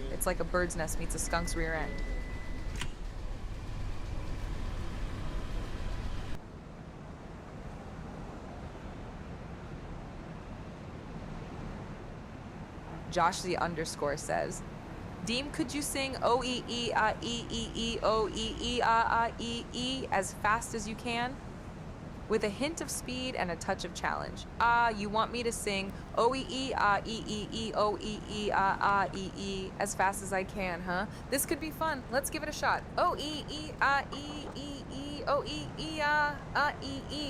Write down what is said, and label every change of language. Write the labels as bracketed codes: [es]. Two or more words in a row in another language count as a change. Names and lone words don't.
[en] It's like a bird's nest meets a skunk's rear end. Josh the underscore says, Deem, could you sing O-E-E-A-E-E-E-O-E-E-A-A-E-E as fast as you can? With a hint of speed and a touch of challenge. You want me to sing O-E-E-A-E-E-E-O-E-E-A-A-E-E as fast as I can, huh? This could be fun. Let's give it a shot. O-E-E-A-E-E-E-O-E-E-A-A-E-E.